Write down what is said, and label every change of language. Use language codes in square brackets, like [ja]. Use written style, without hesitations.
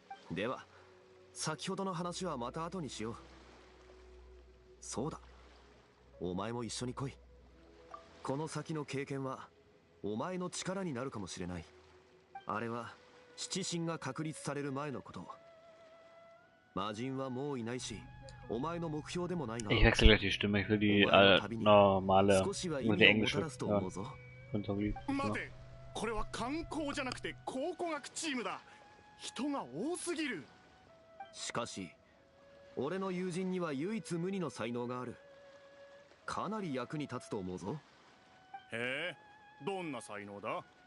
[ja] では先ほどの話はまた後にしよう。そうだ、お前も一緒に来い。この先の経験はお前の力になるかもしれない。あれは七神が確立される前のこと。魔人はもういないし、お前の目標でもないが、 [de] Ich wechsle gleich die Stimme, ich will die normale, mit der englische. Ja, [ja] 待て、これは観光じゃなくて考古学チームだ。人が多すぎる。しかし俺の友人には唯一無二の才能がある。かなり役に立つと思うぞ。へえ、どんな才能だ？